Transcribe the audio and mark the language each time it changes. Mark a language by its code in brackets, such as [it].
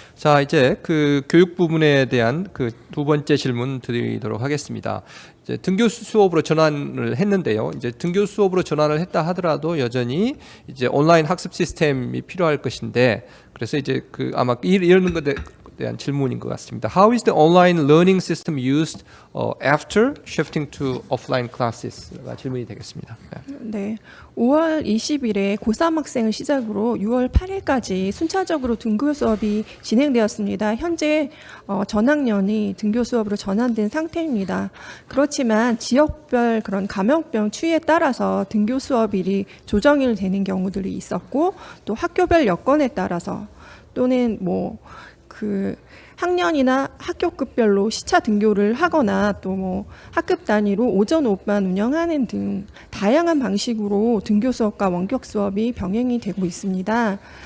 [ko] 자, 이제 그 교육 부분에 대한 그 2번째 질문 드리도록 하겠습니다. 이제 등교 수업으로 전환을 했는데요. 이제 등교 수업으로 전환을 했다 하더라도 여전히 이제 온라인 학습 시스템이 필요할 것인데, 그래서 이제 그 아마 이런 것에 대한 질문인 것 같습니다. [en] How is the online learning system used after shifting to offline classes?가 [ko] 질문이 되겠습니다. 네, 5월 20일에 고3 학생을 시작으로 6월 8일까지 순차적으로 등교 수업이 진행되었습니다. 현재 전학년이 등교 수업으로 전환된 상태입니다. 그렇지만 지역별 그런 감염병 추이에 따라서 등교 수업일이 조정이 되는 경우들이 있었고, 또 학교별 여건에 따라서 또는 그 학년이나 학교급별로 시차 등교를 하거나 또 뭐 학급 단위로 오전 오후반 운영하는 등 다양한 방식으로 등교 수업과 원격 수업이 병행이 되고 있습니다.